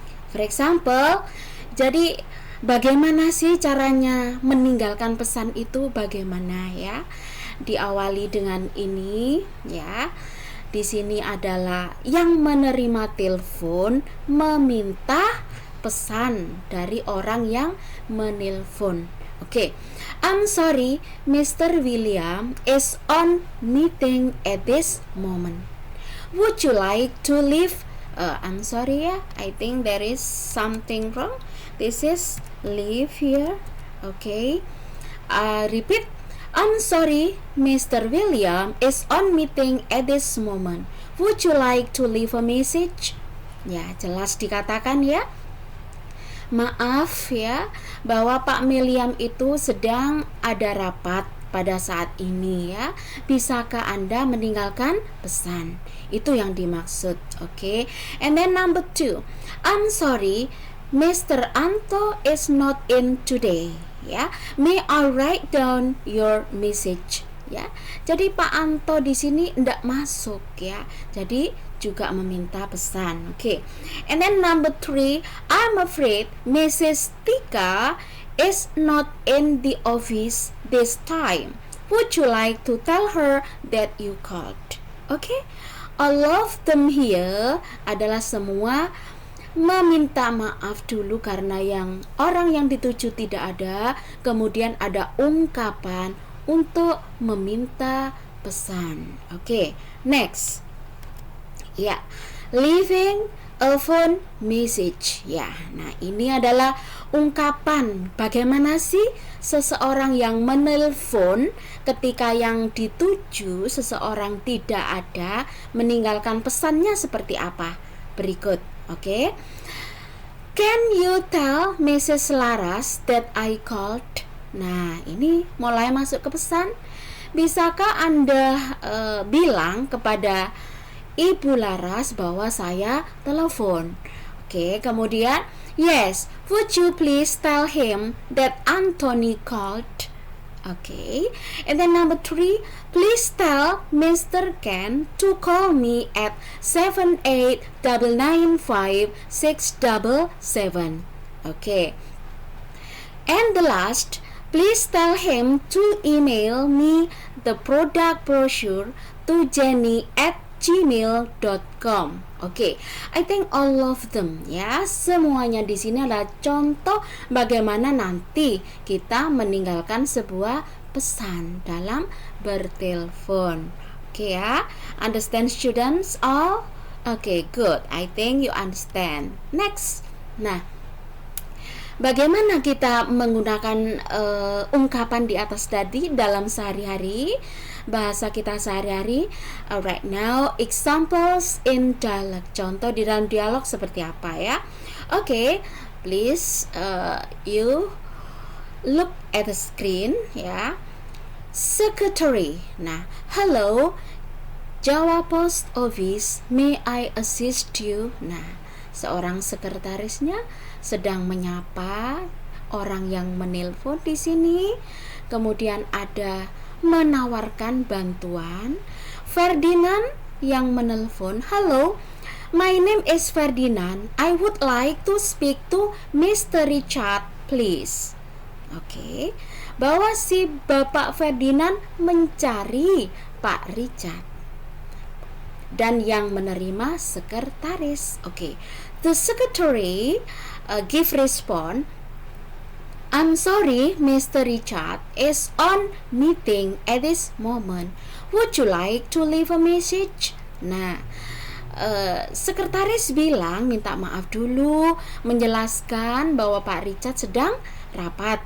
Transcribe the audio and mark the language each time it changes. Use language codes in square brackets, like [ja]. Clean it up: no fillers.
[en] For example, [id] jadi bagaimana sih caranya meninggalkan pesan itu, bagaimana ya? Diawali dengan ini ya. Di sini adalah yang menerima telepon meminta pesan dari orang yang menelpon. [en] Okay, I'm sorry, Mr. William is on meeting at this moment. Would you like to leave? I'm sorry, yeah, I think there is something wrong. This is leave here. Okay, repeat. I'm sorry, Mr. William is on meeting at this moment. Would you like to leave a message? [id] Ya, jelas dikatakan ya. Maaf ya, bahwa Pak William itu sedang ada rapat pada saat ini ya. Bisakah Anda meninggalkan pesan? Itu yang dimaksud, [en] oke? And then number 2, I'm sorry, Mr. Anto is not in today. Ya, may I write down your message? [id] Ya, jadi Pak Anto di sini tidak masuk ya. Jadi juga meminta pesan. [en] Okay. And then number 3, I'm afraid Mrs. Tika is not in the office this time. Would you like to tell her that you called? Okay. All of them here [id] adalah semua meminta maaf dulu karena orang yang dituju tidak ada, kemudian ada ungkapan untuk meminta pesan. [en] Okay. Next. Ya, leaving a phone message. [id] Ya, nah ini adalah ungkapan bagaimana sih seseorang yang menelpon ketika yang dituju seseorang tidak ada, meninggalkan pesannya seperti apa? Berikut, [en] oke? Can you tell Mrs. [id] Laras [en] that I called? [id] Nah, ini mulai masuk ke pesan. Bisakah Anda bilang kepada Ibu Laras bahwa saya telepon? [en] Oke, kemudian yes, would you please tell him that Anthony called? Okay, and then number 3, please tell Mr. Ken to call me at 78995677. Okay, and the last, please tell him to email me the product brochure to jenny@gmail.com. [id] Oke, [en] I think all of them [id] ya, semuanya di sini adalah contoh bagaimana nanti kita meninggalkan sebuah pesan dalam bertelepon. [en] Oke ya, understand students all? Oke, good. I think you understand. Next. [id] Nah, bagaimana kita menggunakan ungkapan di atas tadi dalam sehari-hari, bahasa kita sehari-hari? [en] Right now, examples in dialogue. [id] Contoh di dalam dialog seperti apa ya? [en] Oke, please you look at the screen ya. Secretary. Nah, hello, Jawa Post Office, may I assist you? [id] Nah, seorang sekretarisnya sedang menyapa orang yang menelpon di sini. Kemudian ada menawarkan bantuan. [en] Ferdinand [id] yang menelpon, [en] "Hello, my name is Ferdinand. I would like to speak to Mr. [id] Richard, [en] please." [id] Oke, bahwa si Bapak Ferdinand mencari Pak Richard. Dan yang menerima sekretaris. [en] Oke, the secretary give response, "I'm sorry, Mr. Richard is on meeting at this moment. Would you like to leave a message?" [id] Nah, sekretaris bilang minta maaf dulu, menjelaskan bahwa Pak Richard sedang rapat.